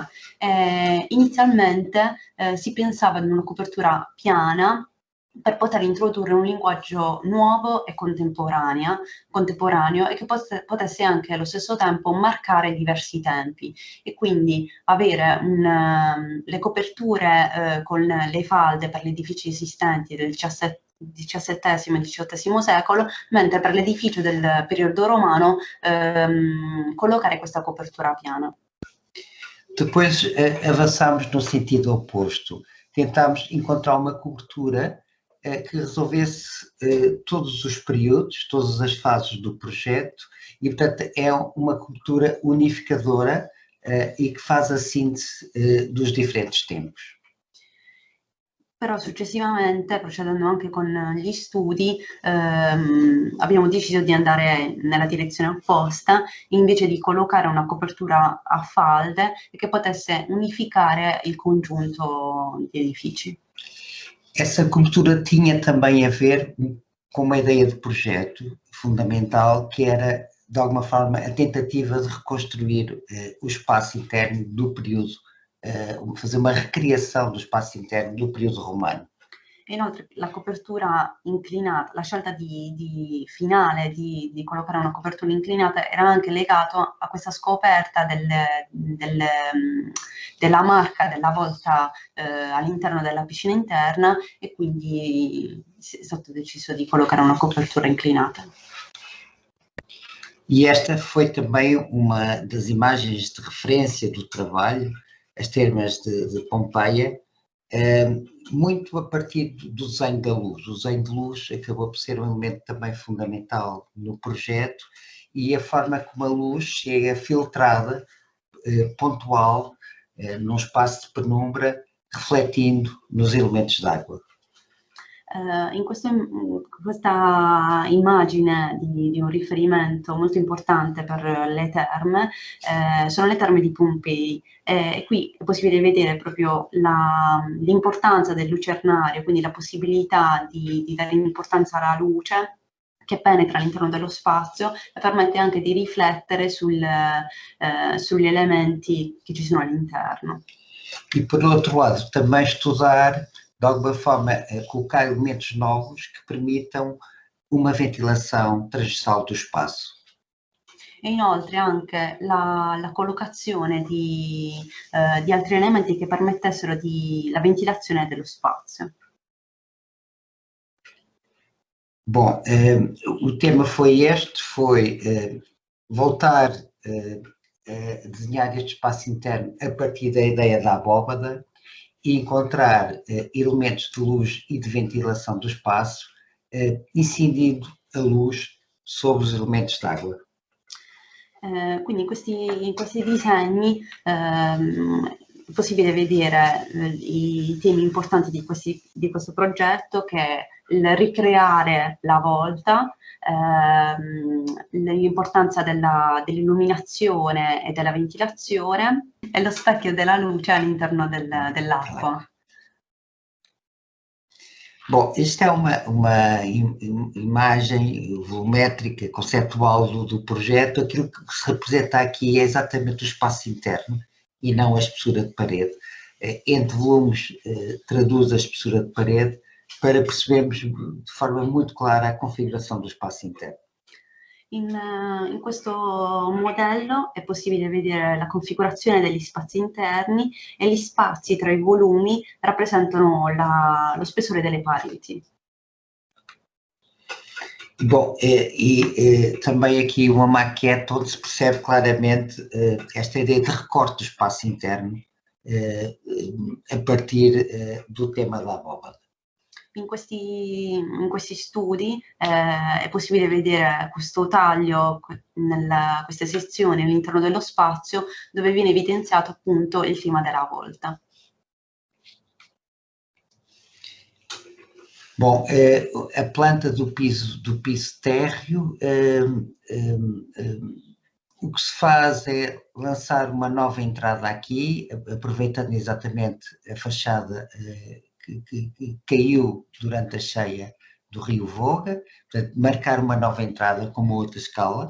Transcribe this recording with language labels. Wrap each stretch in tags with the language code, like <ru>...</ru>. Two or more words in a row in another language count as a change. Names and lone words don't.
<it>Inizialmente si pensava ad una copertura piana per poter introdurre un linguaggio nuovo e contemporaneo e che potesse anche allo stesso tempo marcare diversi tempi e quindi avere le coperture con le falde per gli edifici esistenti del XVII e XVIII secolo, mentre per l'edificio del periodo romano collocare questa copertura piana.</it> <pt>Depois avançámos no sentido oposto. Tentámos encontrar uma cobertura que resolvesse todos os períodos, todas as fases do projeto e, portanto, é uma cobertura unificadora e che faz a síntese dos differenti tempos.</pt> <it>Però successivamente, procedendo anche con gli studi, abbiamo deciso di andare nella direzione opposta, invece di collocare una copertura a falde e che potesse unificare il congiunto di edifici.</it> <pt>Essa cobertura tinha também a ver com uma ideia de projeto fundamental, que era, de alguma forma, a tentativa de reconstruir o espaço interno do período, fazer uma recriação do espaço interno do período romano.</pt> <it>Inoltre la copertura inclinata, la scelta finale di collocare una copertura inclinata era anche legato a questa scoperta della marca della volta all'interno della piscina interna e quindi è stato deciso di collocare una copertura inclinata.</it> <pt>E esta foi também uma das imagens de referência do trabalho, as termas de Pompeia, muito a partir do desenho da luz. O desenho de luz acabou por ser um elemento também fundamental no projeto e a forma como a luz chega filtrada, pontual, num espaço de penumbra, refletindo nos elementos d'água.</pt> <it>In questa immagine di un riferimento molto importante per le terme sono le terme di Pompei e qui è possibile vedere proprio l'importanza del lucernario, quindi la possibilità di dare importanza alla luce che penetra all'interno dello spazio e permette anche di riflettere sugli elementi che ci sono all'interno.</it> <pt>E por outro lado, também estudar de alguma forma colocar elementos novos que permitam uma ventilação transversal do espaço.</pt> <it>E inoltre anche la collocazione di altri elementi che permettessero la ventilazione dello spazio.</it> <pt>Bom, o tema foi este, foi voltar a desenhar este espaço interno a partir da ideia da abóbada e encontrar elementos de luz e de ventilação do espaço, incidindo a luz sobre os elementos d'água.</pt> <it>Quindi in questi disegni è possibile vedere i temi importanti di questo progetto, che è il ricreare la volta, l'importanza dell'illuminazione e della ventilazione e lo specchio della luce all'interno dell'acqua.</it> <pt>Bom, esta é uma imagem volumétrica, conceptual do projeto. Aquilo que se representa aqui é exatamente o espaço interno e não a espessura de parede. Entre volumes traduz a espessura de parede para percebermos de forma muito clara a configuração do espaço interno.</pt> <it>In questo modello è possibile vedere la configurazione degli spazi interni e gli spazi tra i volumi rappresentano lo spessore delle pareti.</it> <pt>Bom, também aqui uma maquete onde se percebe claramente esta ideia de recorte do espaço interno a partir do tema da abóbada.</pt> <it>In questi studi è possibile vedere questo taglio, queste sezioni all'interno dello spazio dove viene evidenziato appunto il tema della volta.</it> <pt>Bom, a planta do piso térreo, o que se faz é lançar uma nova entrada aqui, aproveitando exatamente a fachada que caiu durante a cheia do rio Voga, portanto, marcar uma nova entrada com uma outra escala.</pt>